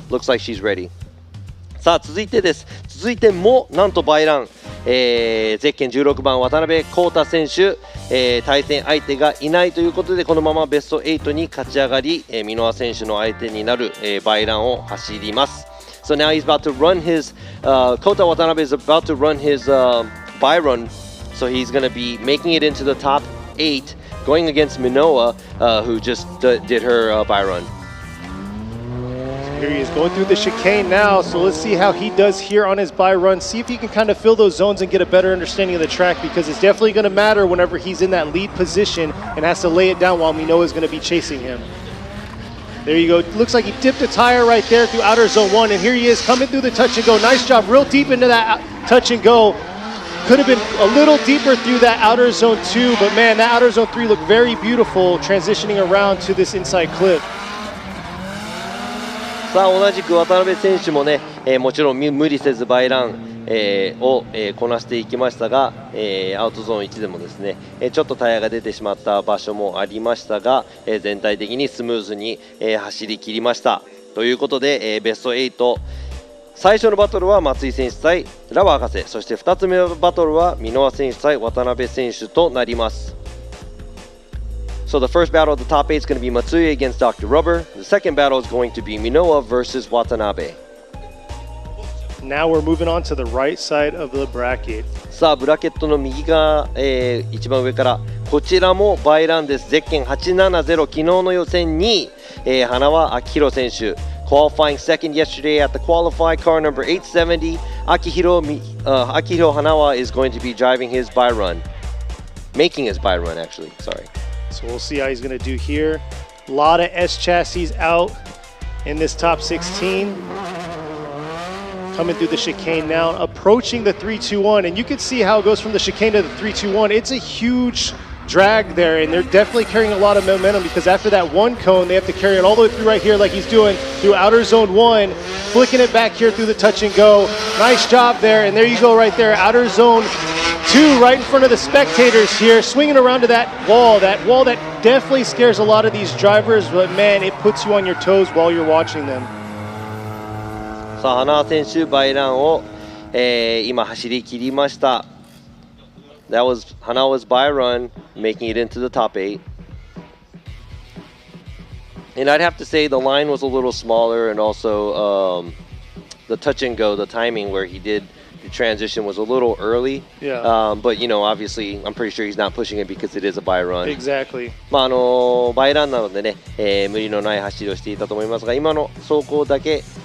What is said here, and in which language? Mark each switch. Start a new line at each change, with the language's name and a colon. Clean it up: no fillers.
English: Looks like she's ready.
Japanese: さあ続いてです。続いてもなんとバイラン、ゼッケン16番渡辺康太選手、対戦相手がいないということでこのままベスト8に勝ち上がり、箕輪選手の相手になる、バイランを走ります。
English: So now he's about to run his, Kota Watanabe is about to run his by run. So he's going to be making it into the top 8, going against Minowa, who just did her by run. Here he is going through the chicane now. So let's see how he does here on his by run. See if he can kind of fill those zones and get a better understanding of the track, because it's definitely going to matter whenever he's in that lead position and has to lay it down while Minowa is going to be chasing him. There you go. Looks like he dipped a tire right there through outer zone 1, and here he is coming through the touch and go. Nice job, real deep into that touch and go. Could have been a little deeper through that outer zone 2, but man, that outer zone 3 looked very beautiful transitioning around to this inside clip.
Japanese: さあ同じく渡辺選手もね、もちろん無理せずバイラン、を、こなしていきましたが、アウトゾーン1でもですね、ちょっとタイヤが出てしまった場所もありましたが、全体的にスムーズに、走り切りましたということで、ベスト8 最初のバトルは松井選手対ラバー博士、そして2つ目のバトルは箕輪選手対渡辺選手となります。
English: So the first battle of the top 8 is going to be Matsui against Dr. Rubber. The second battle is going to be Minoa versus Watanabe. Now we're moving on to the right side of the bracket.
Japanese: さあブラケットの右側、一番上からこちらもバイランです。ゼッケン870、昨日の予選2位、花輪明宏選手
English: qualifying second yesterday at the qualify car number 870. Akihiro Hanawa is going to be driving his by run, making his by run actually, sorry. So we'll see how he's going to do here. A lot of S chassis out in this top 16. Coming through the chicane now, approaching the 3-2-1, and you can see how it goes from the chicane to the 3-2-1. It's a huge drag there, and they're definitely carrying a lot of momentum because after that one cone, they have to carry it all the way through right here like he's doing through outer zone 1, flicking it back here through the touch and go. Nice job there, and there you go right there, outer zone 2 right in front of the spectators here, swinging around to that wall that definitely scares a lot of these drivers, but man, it puts you on your toes while you're watching them.
Japanese: さあ花輪選手バイランを、今走り切りました。
English: That was Hanawa's by run, making it into the top 8. And I'd have to say the line was a little smaller, and also the touch and go, the timing where he did the transition was a little early. Yeah. But you know, obviously, I'm pretty sure he's not pushing it because it is a by run. Exactly.
Japanese: まあバイランなのでね、無理のない走りをしていたと思いますが、今の走行だけ。